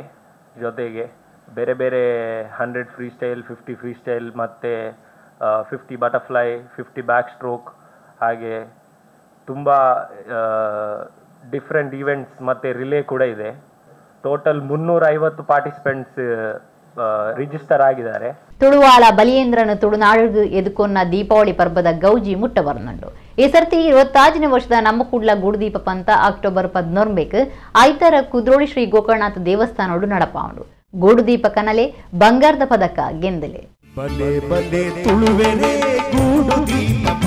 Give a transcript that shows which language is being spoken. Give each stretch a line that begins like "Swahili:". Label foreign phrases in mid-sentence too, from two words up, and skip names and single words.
Kannada: ಜೊತೆಗೆ ಬೇರೆ ಬೇರೆ 100
English: free style,
Kannada: 50
English: free style
Kannada: ಮತ್ತು 50 ಬಟರ್ಫ್ಲೈ, 50
English: back stroke,
Kannada: ಹಾಗೆ ತುಂಬ
English: different events
Kannada: ಮತ್ತು ರಿಲೇ ಕೂಡ ಇದೆ.
English: total 350 participants register
Kannada: ಆಗಿದ್ದಾರೆ.
Tulu: ತುಳುವಾಳ ಬಲಿಯೇಂದ್ರನು ತುಳುನಾಡಿಗೆ ಎದುಕೊನ್ನ ದೀಪಾವಳಿ ಪರ್ಬದ ಗೌಜಿ ಮುಟ್ಟ ಬರ್ನಂಡು. ಈ ಸರ್ತಿ 25ನೇ ವರ್ಷದ ನಮ್ಮ ಕೂಡ್ಲ ಗೂಡುದೀಪ ಪಂತ ಅಕ್ಟೋಬರ್ 14 ಐತರ ಕುದ್ರೋಳಿ ಶ್ರೀ ಗೋಕರ್ಣನಾಥ ದೇವಸ್ಥಾನೋಡು ನಡಪಾಂಡು. ಗೂಡುದೀಪ ಕನಲೆ ಬಂಗಾರದ ಪದಕ ಗೆಂದಲೆ.